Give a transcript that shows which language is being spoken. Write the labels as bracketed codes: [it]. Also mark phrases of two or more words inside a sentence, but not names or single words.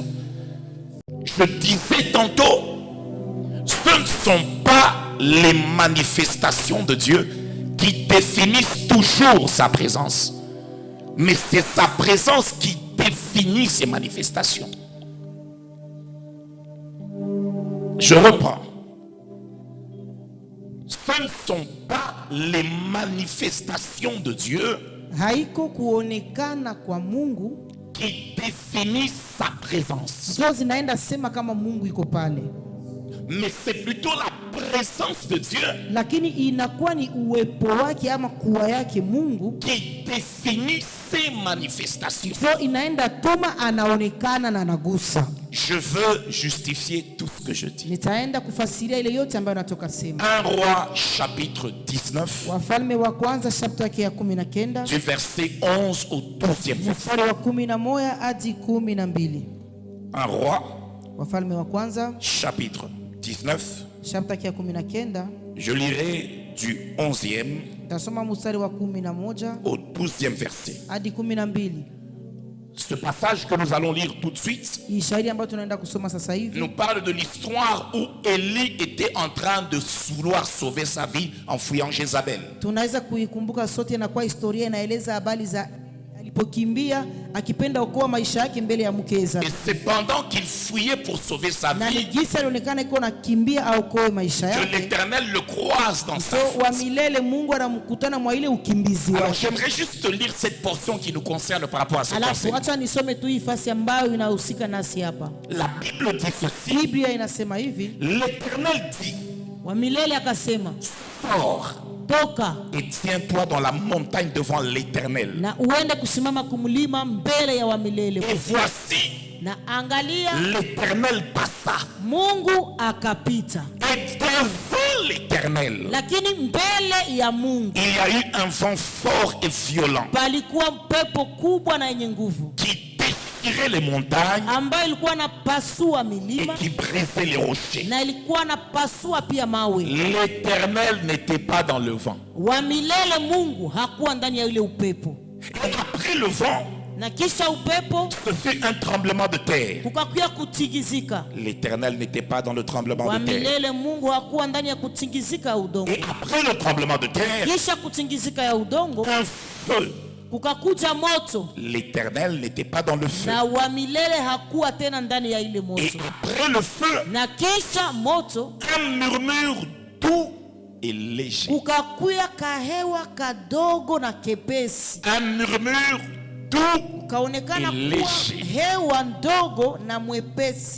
[fr] Je disais tantôt, ce ne sont pas les manifestations de Dieu qui définissent toujours sa présence, mais c'est sa présence qui définit ses manifestations. Je reprends. Ce ne sont pas les manifestations de Dieu [sw] haiko kuonekana kwa Mungu [fr] qui définissent sa présence, [sw] ndio zinaenda sema kama Mungu iko pale, [fr] mais c'est plutôt la présence de Dieu [sw] lakini inakuwa ni uwepo wake ama kuwa yake Mungu [fr] qui définit ses manifestations. [sw] ndio inaenda tuma anaonekana na anagusa. [fr] Je veux justifier tout ce que je dis. [sw] Nitaenda kufasiria ile yote ambayo natoka sema. [fr] 1 Roi chapitre 19 [sw] Wafalme wa kwanza chapter yake ya 19 [fr] du verset 11 au 12e verset. [sw] mstari wa 11 hadi 12. [fr] 1 Roi [sw] Wafalme wa kwanza [fr] chapitre 19. [sw] chapter yake ya 19 [fr] Je lirai du 11e [sw] tasoma mstari wa 11 [fr] au 12e verset. [sw] hadi 12. [fr] Ce passage que nous allons lire tout de suite [sw] Ishahidi ambayo tunaenda kusoma sasa hivi [fr] nous parle de l'histoire où Élie était en train de vouloir sauver sa vie en fuyant Jézabel. [sw] tunaweza kuikumbuka sote, na kwa historia inaeleza habari za alipokimbia akipenda okoa maisha yake mbele ya mkeza, [fr] Et c'est pendant qu'il fuyait pour sauver sa [sw] na [fr] vie [sw] nigisa alionekana iko nakimbia aokoe maisha [fr] que [sw] yake, [fr] l'Éternel le croise dans sa [sw] so wa [fr] fuite. [sw] milele Mungu anamkutana mwa ile ukimbizi [fr] Alors [sw] wake. [fr] j'aimerais juste lire cette portion qui nous concerne par rapport à ce [sw] Alafu [fr] conseil. [sw] acha nisome tu hii fasi ambayo inahusika nasi hapa. [fr] La Bible dit ceci. [sw] Biblia inasema hivi, [fr] L'Éternel dit, [sw] wa milele akasema, [fr] sors [sw] toka [fr] et tiens-toi dans la montagne devant l'Éternel. [sw] na uende kusimama kumlima mbele ya wa milele. [fr] Et voici, [sw] Na angalia, [fr] l'Éternel passa. [sw] Mungu akapita, [fr] Et devant l'Éternel, [sw] lakini mbele ya Mungu [fr] il y a eu un vent fort et violent [sw] palikuwa pepo kubwa na yenye nguvu [fr] qui déchirait les montagnes [sw] ambayo ilikuwa napasua [fr] et [sw] milima [fr] qui brisait les rochers. [sw] na ilikuwa napasua pia mawe. [fr] L'Éternel n'était pas dans le vent. [sw] Wa milele Mungu hakuwa ndani ya ile upepo, [fr] Et après le vent, [sw] na kisha upepo [fr] ce fut un tremblement de terre. [sw] kukakuya kutingizika. [fr] L'Éternel n'était pas dans le tremblement [sw] Wa [fr] de terre. [sw] milele Mungu hakuwa ndani ya kutingizika ya udongo. [fr] Et après le tremblement de terre, [sw] Kisha kutingizika ya udongo [fr] un feu. [sw] kukakuja moto, [fr] L'Éternel n'était pas dans le feu. [sw] na wa milele hakuwa tena ndani ya ile [fr] Et [sw] moto. [fr] après le feu, [sw] Na kisha moto [fr] un murmure doux et léger. [sw] kukakuya kahewa kadogo na kepesi, [fr] Un murmure doux. [sw] kaonekana [fr] Et [sw] kuwa [fr] léger. [sw] hewa ndogo na mwepesi.